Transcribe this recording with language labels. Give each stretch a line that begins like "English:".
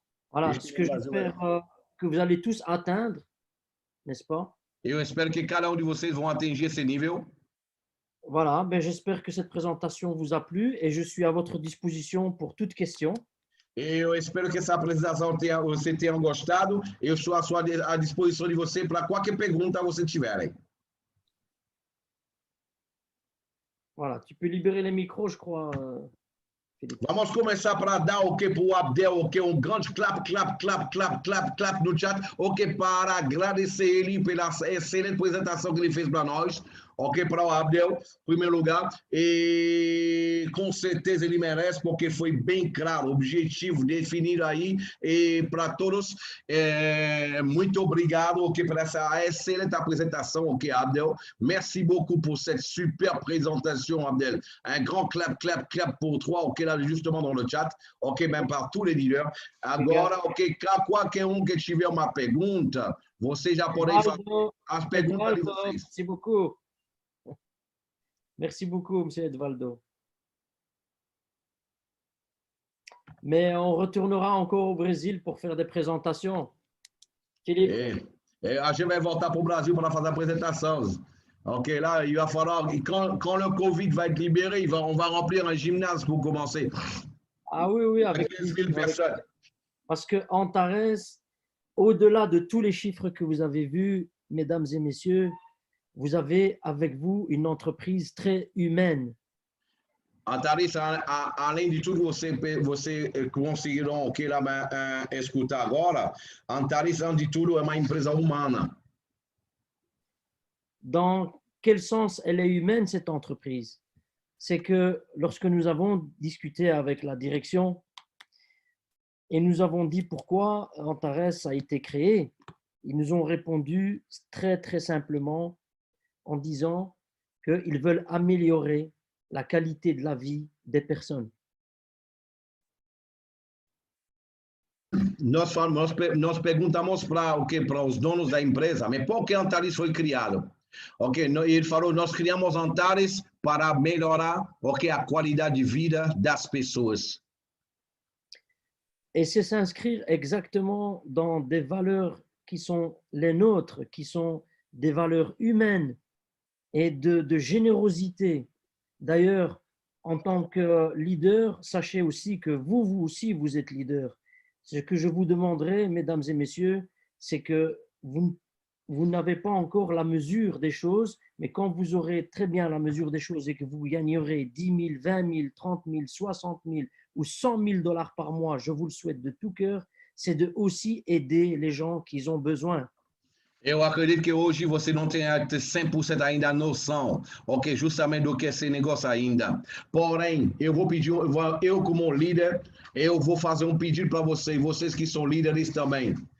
French: Voilà, ce que j'espère que vous allez tous atteindre, n'est-ce pas?
Portuguese: Eu espero que cada de vocês vão atingir esse nível.
French: Voilà, j'espère que cette présentation vous a plu et je suis à votre disposition pour toute question.
Portuguese: Eu espero que essa apresentação você tenha gostado. Eu estou à disposição de você para qualquer pergunta você tiver.
French: Voilà, tu peux libérer les micros, je crois.
Portuguese: Vamos começar para dar para o Abdel, grande clap no chat, para agradecer ele pela excelente apresentação que ele fez para nós, ok, para o Abdel, em primeiro lugar, e com certeza ele merece, porque foi bem claro, objetivo definido aí, e para todos, muito obrigado, ok, por essa excelente apresentação, ok, Abdel,
French: merci beaucoup pour cette super présentation, Abdel, un grand clap, clap, clap pour toi, ok, là, justement dans le chat, ok, même par tous les leaders.
Portuguese: Agora, ok, qualquer que tiver uma pergunta, você já pode fazer as perguntas de vocês.
French: Merci beaucoup. Merci beaucoup, M. Edvaldo. Mais on retournera encore au Brésil pour faire des présentations. Philippe.
Portuguese: A gente vai voltar para o Brasil para fazer a apresentação.
French: Ok, là, il va falloir, quand le Covid va être libéré, on va remplir un gymnase pour commencer. Ah oui, oui, avec 15 000 personnes. Parce que Antares, au-delà de tous les chiffres que vous avez vus, mesdames et messieurs, vous avez avec vous une entreprise très humaine.
Portuguese: Antares, além de tudo, você conseguiram o que lá escutar agora. Antares, antes de tudo, é uma empresa humana.
French: Dans quel sens elle est humaine, cette entreprise? C'est que lorsque nous avons discuté avec la direction et nous avons dit pourquoi Antares a été créé, ils nous ont répondu très, très simplement en disant qu'ils veulent améliorer la qualité de la vie des personnes.
Portuguese: Nós perguntamos para os donos da empresa, mas por que Antares foi criado? Ok, ele falou, nós criamos Antares para melhorar a qualidade de vida das pessoas.
French: Et c'est s'inscrire exactement dans des valeurs qui sont les nôtres, qui sont des valeurs humaines et de générosité. D'ailleurs, en tant que leader, sachez aussi que vous aussi, vous êtes leader. Ce que je vous demanderai, mesdames et messieurs, c'est que vous n'avez pas encore la mesure des choses, mais quand vous aurez très bien la mesure des choses et que vous gagnerez 10 000, 20 000, 30 000, 60 000 ou 100 000 $ par mois, je vous le souhaite de tout cœur, c'est de aussi aider les gens qui ont besoin.
Portuguese: Eu acredito que hoje você não tem 100% ainda a noção, ok, justamente do que é esse negócio ainda. Porém, eu vou pedir, eu como líder, eu vou fazer um pedido para vocês que são líderes também.